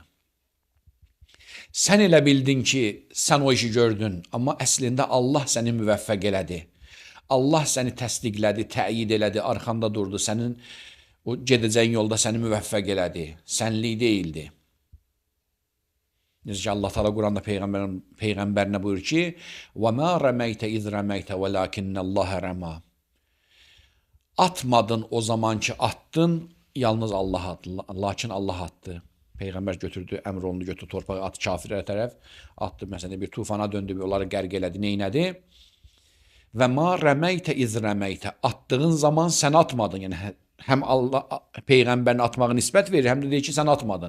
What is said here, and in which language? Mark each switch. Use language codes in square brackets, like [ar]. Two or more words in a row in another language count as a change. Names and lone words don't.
[az] Sən elə bildin ki, sən o işi gördün, amma əslində Allah səni müvəffəq elədi. Allah səni təsdiqlədi, təyid elədi, arxanda durdu, sənin o gedəcəyin yolda səni müvəffəq elədi, sənlik deyildi. Necə ki, Allah Teala Quranda Peyğəmbərinə buyurur ki, [ar] وَمَا رَمَيْتَ اِذْ رَمَيْتَ وَلَاكِنَّ اللّٰهَ رَمَى. [az] Atmadın o zaman ki attın, yalnız Allah attı, lakin Allah attı. Peyğəmbər götürdü, əmr olundu, götürdü torpağı, atı kafirlərə tərəf, atdı, məsələn, bir tufana döndü, onları qərq elədi, neynədi? [ar] وما رميت إذ رميت, [az] attığın zaman sən atmadın, yəni həm Allah Peyğəmbərin atmağı nisbət verir, həm də deyir ki, sən atmadın.